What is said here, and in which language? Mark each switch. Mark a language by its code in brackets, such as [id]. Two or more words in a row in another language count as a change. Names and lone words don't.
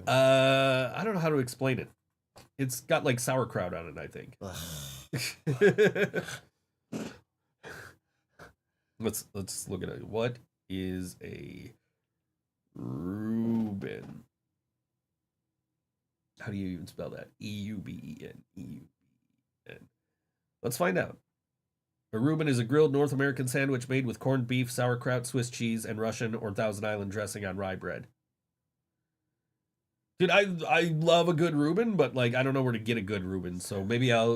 [en] I don't know how to explain it. It's got, like, sauerkraut on it, I think. Let's look at it. What is a Reuben? How do you even spell that? E-U-B-E-N. E-U-B-E-N. Let's find out. A Reuben is a grilled North American sandwich made with corned beef, sauerkraut, Swiss cheese, and Russian or Thousand Island dressing on rye bread. Dude, I love a good Reuben, but, like, I don't know where to get a good Reuben, so maybe I'll